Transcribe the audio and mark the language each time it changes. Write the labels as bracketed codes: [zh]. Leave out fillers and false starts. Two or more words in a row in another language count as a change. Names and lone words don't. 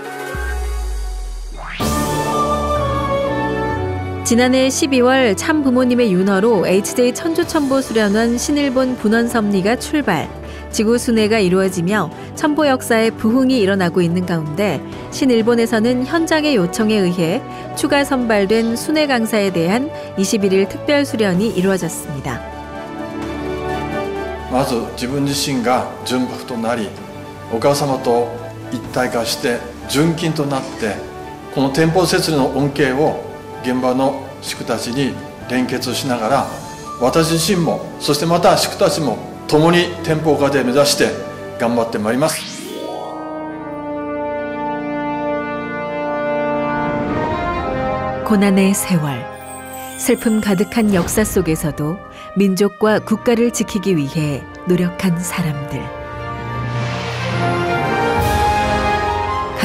[ko] 지난해 12월 참 부모님의 윤허로 HJ 천주천보 수련원 신일본 분원 섭리가 출발, 지구 순회가 이루어지며 천보 역사에 부흥이 일어나고 있는 가운데 신일본에서는 현장의 요청에 의해 추가 선발된 순회 강사에 대한 21일 특별 수련이 이루어졌습니다. [ja] まず自分自身が純白となり、お母様と一体化して純金となって、この天保設理の恩恵を現場の宿たちに連結しながら、私自身もそしてまた宿たちも共に天保家庭目指して頑張ってまいります。 [ko] 고난의 세월, 슬픔 가득한 역사 속에서도 민족과 국가를 지키기 위해 노력한 사람들.